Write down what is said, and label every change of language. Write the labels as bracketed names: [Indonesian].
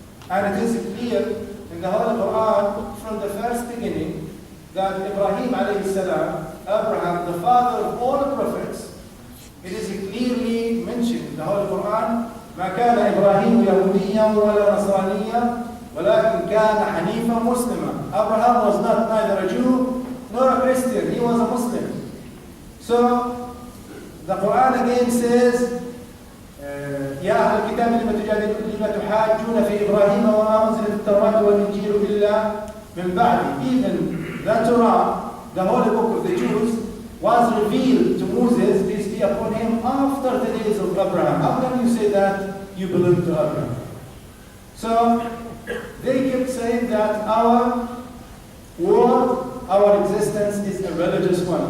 [English] And it is clear in the Holy Quran from the first beginning that Ibrahim alayhi salam, Abraham, the father of all the prophets, it is clearly mentioned in the Holy Quran, [Arabic] ما كان إبراهيم يهوديا ولا نصرانيا ولكن كان حنيفا مسلما. [English] Abraham was not neither a Jew nor a Christian. He was a Muslim. So the Quran again says, [Arabic] يا أهل الكتاب لما تحاجون في إبراهيم وما أنزلت التوراة والإنجيل إلا من بعده. [English] Even the Torah, the holy book of the Jews, was revealed to Moses, peace be upon him, after the days of Abraham. How can you say that you belong to Abraham? So they kept saying that our world, our existence is a religious one.